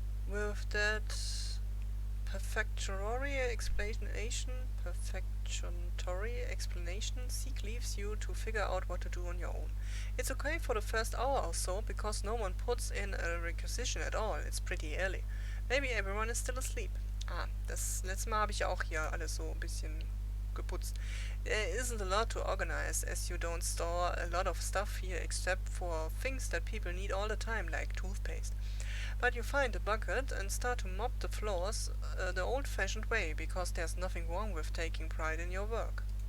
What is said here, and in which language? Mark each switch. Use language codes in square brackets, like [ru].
[en] with that perfectionatory explanation, Zeke leaves you to figure out what to do on your own. It's okay for the first hour or so, because no one puts in a requisition at all. It's pretty early. Maybe everyone is still asleep. [de] Das letzte Mal habe ich ja auch hier alles so ein bisschen geputzt. [en] There isn't a lot to organize, as you don't store a lot of stuff here except for things that people need all the time, like toothpaste. But you find a bucket and start to mop the floors the old-fashioned way, because there's nothing wrong with taking pride in your work.